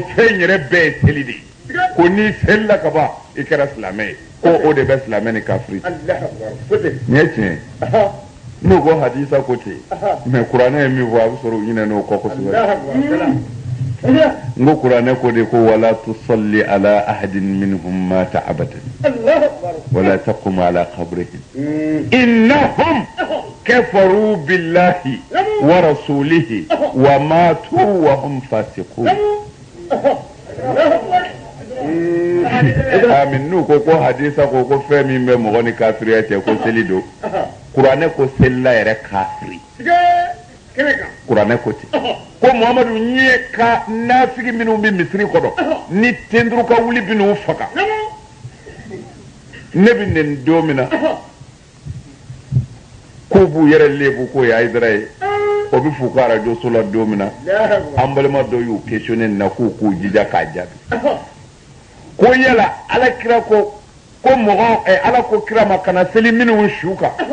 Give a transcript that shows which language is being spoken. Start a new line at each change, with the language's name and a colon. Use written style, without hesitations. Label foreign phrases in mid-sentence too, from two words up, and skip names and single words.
Bambara: fɛn yɛrɛ bɛɛ ye seli de ko n'i selila ka ban i kɛra silamɛ ye ko o de bɛ silamɛ ni kafiri nin ye tiɲɛ n'u ko hadisa ko ten mais kuranɛ ye min fɔ a bɛ sɔrɔ u ɲinɛ n'o kɔ kosɛbɛ n ko kuranɛ ko de ko
Arabic: ولا تصل على أحد منهم مات أبدا ولا تقم على قبرهم إنهم كفروا بالله ورسوله وماتوا وهم فاسقون
Bambara: amin n'u ko hadisa ko fɛn min bɛ mɔgɔ ni kafiriya cɛ ko seli don kuranɛ ko selila yɛrɛ kafiri kuranɛ ko ten ko muhamadu ɲɛ ka nafigi minnu bɛ misiri kɔnɔ ni tenduru ka wuli bɛ n'u faga ne bɛ nin don min na k'u b'u yɛrɛ lebu k'o ye Hayidara ye o bɛ f'u ka arajo so la don min na an balima dɔw y'u questionné nin na k'u k'u jija k'a jaabi ko yala alakira ko mɔgɔ ala ko kira ma kana seli minnu su kan